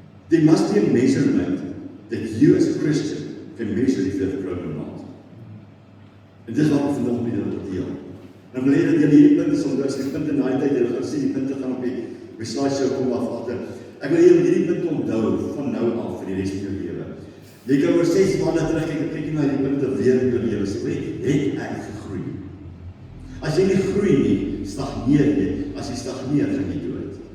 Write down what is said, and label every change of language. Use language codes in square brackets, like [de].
[en] There must be a measurement that you as a Christian can measure if you have grown or not. [af] En dis wat ek vandag met julle wil deel. En wil hê dat julle hierdie punte sal as die punte na die tyd, julle gaan sien die punte gaan op die slideshow kom af agter. Ek wil hê om hierdie punte onthou van nou af vir die res van jou lewe. Jy kan oor 6 maande terugkyk en kyk na hierdie punte weer in jou lewe. Sê, het ek gegroei? As jy nie groei nie, stagneer jy. As jy stagneer, gaan jy dood.